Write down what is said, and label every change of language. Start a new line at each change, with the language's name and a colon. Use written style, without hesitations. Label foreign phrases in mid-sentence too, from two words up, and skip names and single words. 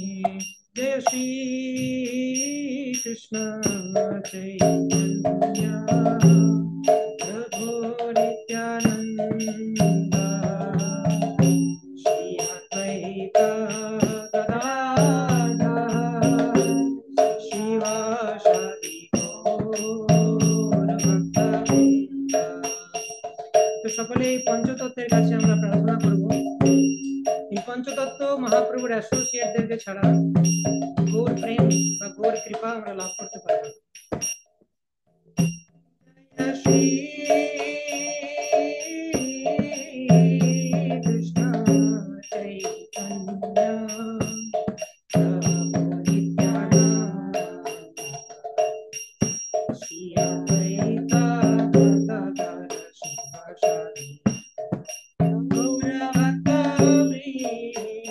Sanskrit: जय श्री कृष्ण चैतन्य प्रभु नित्यानंद श्री अद्वैत गदाधर शिवासादि गौर भक्तवृंद।
Bangla: তো সকলে এই পঞ্চতত্ত্বের কাছে আমরা প্রার্থনা করব, এই পঞ্চতত্ত্ব মহাপ্রভুর অ্যাসোসিয়েটদেরকে ছাড়া গৌর প্রেম বা গৌর কৃপা আমরা লাভ করতে পারব না।
Sanskrit: শ্রী কৃষ্ণ চৈতন্য প্রভু নিত্যানন্দ শ্রী অদ্বৈত গদাধর শিবাসাদি গৌর ভক্তবৃন্দ।